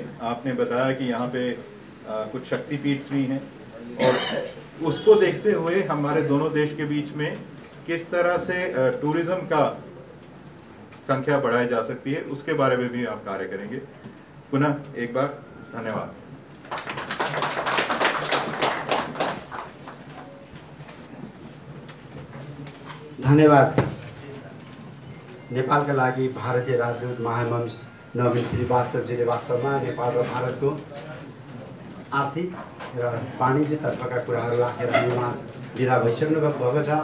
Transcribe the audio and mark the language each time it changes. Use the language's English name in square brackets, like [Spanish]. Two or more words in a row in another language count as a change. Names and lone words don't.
[Hindi] आपने बताया कि यहाँ पे कुछ शक्तिपीठ भी हैं, और उसको देखते हुए हमारे दोनों देश के बीच में किस तरह से टूरिज्म का संख्या बढ़ाई जा सकती है, उसके बारे में भी आप कार्य करेंगे। पुनः एक बार धन्यवाद। धन्यवाद। [Nepali] नेपालका लागि भारतीय राजदूत महामहिम नवीन श्रीवास्तवजीले वास्तवमा नेपाल र भारतको आर्थिक र वाणिज्यतर्फका कुराहरू राखेर हामीमाझ विदा भइसक्नु भएको छ।